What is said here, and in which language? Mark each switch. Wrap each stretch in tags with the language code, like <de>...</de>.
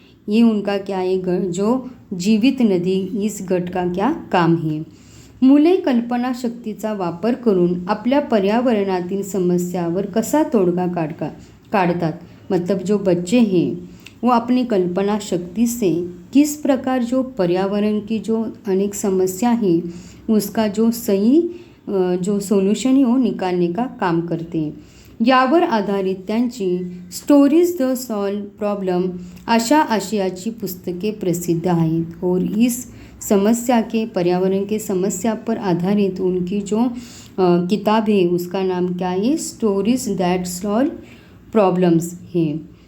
<hi>ये उनका क्या है, जो जीवित नदी इस गट का क्या काम है।</hi> <mr>मुले कल्पनाशक्तीचा वापर करून आपल्या पर्यावरणातील समस्यावर कसा तोडगा काढतात।</mr> <hi>मतलब जो बच्चे हैं वो अपनी कल्पना शक्ति से किस प्रकार जो पर्यावरण की जो अनेक समस्या है उसका जो सही जो सोल्यूशन है वो निकालने का काम करते हैं।</hi> <mr>यावर आधारित त्यांची स्टोरीज द सॉल्व प्रॉब्लम अशा आशयाची पुस्तके प्रसिद्ध आहेत,</mr> <hi>और इस समस्या के पर्यावरण के समस्या पर आधारित उनकी जो किताब है उसका नाम क्या है, स्टोरीज दैट सॉल्व प्रॉब्लम्स है।</hi>